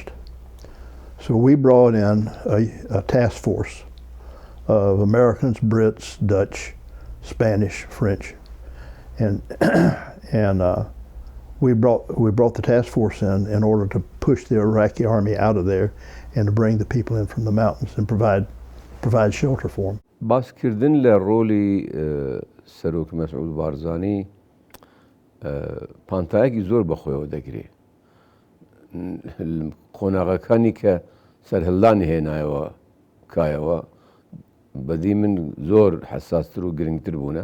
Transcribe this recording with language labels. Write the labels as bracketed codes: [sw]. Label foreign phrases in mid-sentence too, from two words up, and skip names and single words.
[en] So we brought in a task force of Americans, Brits, Dutch, Spanish, French, and we brought the task force in order to push the Iraqi army out of there and to bring the people in from the mountains and provide shelter for them. [ckb] باسکردن لە ڕۆلی سەرۆک مەسعود بارزانی پانتایەکی زۆر بەخۆیەوە دەگرێت. قۆناغەکانی کە سەرهەڵدانی هێنایەوە کایەوە بەدی من زۆر حساستر و گرنگتر بوونە.